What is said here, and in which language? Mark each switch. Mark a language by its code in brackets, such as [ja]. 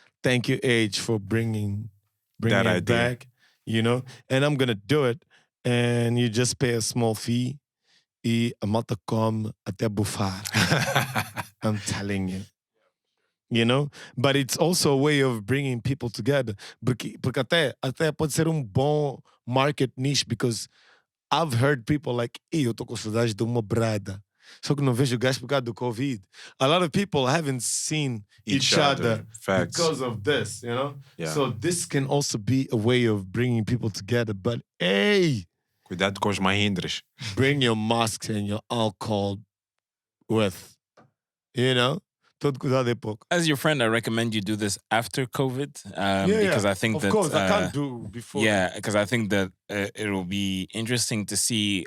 [en] Thank you, Age, for bringing That it idea. back. And I'm gonna do it, and you just pay a small fee. [pt] E a malta come até bufar. [en] I'm telling you. But it's also a way of bringing people together. [pt] Porque até pode ser bom market niche, [en] because I've heard people like, [pt] eu tô com saudade de uma brada. Só que não vejo gajo por causa do Covid. [en] A lot of people haven't seen each other Facts. because of this, Yeah. So this can also be a way of bringing people together. But hey, [pt] Cuidado com os mahindras. [en] bring your masks and your alcohol with, [pt] todo cuidado é pouco. [en] As your friend, I recommend you do this after COVID, because I think of that course I can't do before. yeah, because I think that it will be interesting to see.